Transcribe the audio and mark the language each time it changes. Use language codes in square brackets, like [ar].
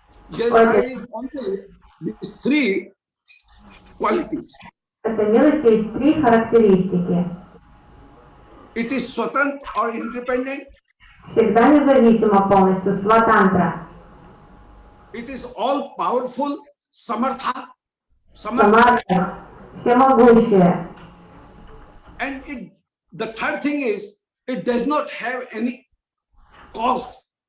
[en] Yadcha is always these three qualities. [ru] Этой милости есть три характеристики. [en] It is swatant or independent. [ru] Всегда независимо полностью, сватантра. [en] It is all powerful, samartha. [ru] Самарта, всемогущее. [en] And the third thing is, it does not have any cause.